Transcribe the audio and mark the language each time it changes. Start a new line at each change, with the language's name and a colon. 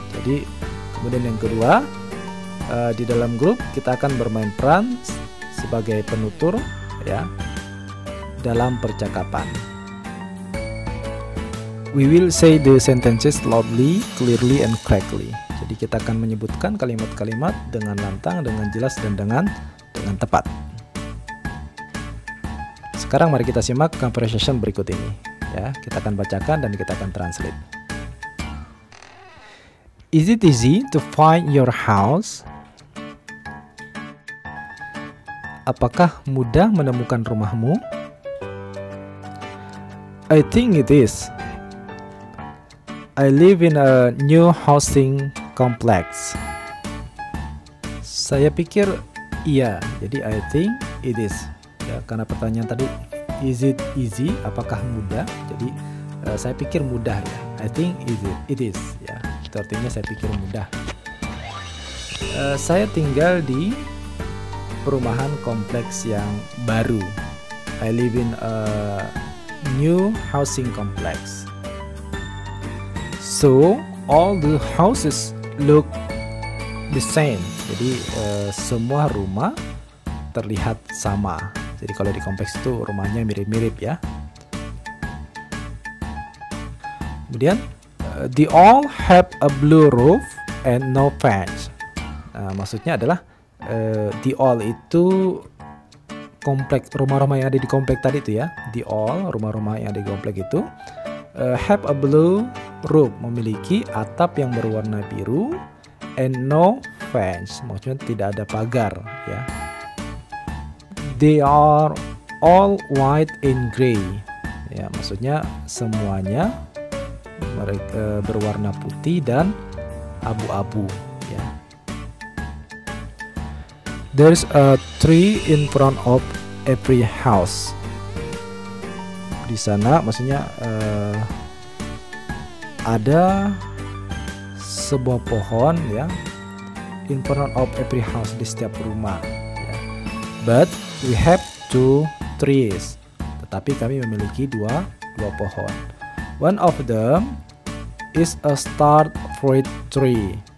Indonesian: Jadi kemudian yang kedua, di dalam grup kita akan bermain peran sebagai penutur ya dalam percakapan.
English: We will say the sentences loudly, clearly, and correctly.
Indonesian: Jadi kita akan menyebutkan kalimat-kalimat dengan lantang, dengan jelas, dan dengan tepat. Sekarang mari kita simak conversation berikut ini. Ya, kita akan bacakan dan kita akan translate.
English: Is it easy to find your house?
Indonesian: Apakah mudah menemukan rumahmu?
English: I think it is. I live in a new housing complex.
Indonesian: Saya pikir iya. Jadi
English: I think it is.
Indonesian: Ya, karena pertanyaan tadi
English: is it easy?
Indonesian: Apakah mudah? Jadi saya pikir mudah ya.
English: I think it is.
Indonesian: Ya, itu artinya saya pikir mudah. Saya tinggal di perumahan kompleks yang baru.
English: I live in a new housing complex. So all the houses look the same.
Indonesian: Jadi semua rumah terlihat sama. Jadi kalau di kompleks itu rumahnya mirip-mirip ya. Kemudian
English: they all have a blue roof and no fence.
Indonesian: Nah, maksudnya adalah the all itu komplek, rumah-rumah yang ada di komplek tadi itu ya. The all, rumah-rumah yang ada di komplek itu
English: have a blue roof,
Indonesian: memiliki atap yang berwarna biru,
English: and no fence,
Indonesian: maksudnya tidak ada pagar ya.
English: They are all white and gray,
Indonesian: ya, maksudnya semuanya mereka berwarna putih dan abu-abu ya.
English: There's a tree in front of every house.
Indonesian: Di sana maksudnya ada sebuah pohon ya,
English: in front of every house,
Indonesian: di setiap rumah ya.
English: But we have 2 trees.
Indonesian: Tetapi kami memiliki dua pohon.
English: One of them is a star fruit tree.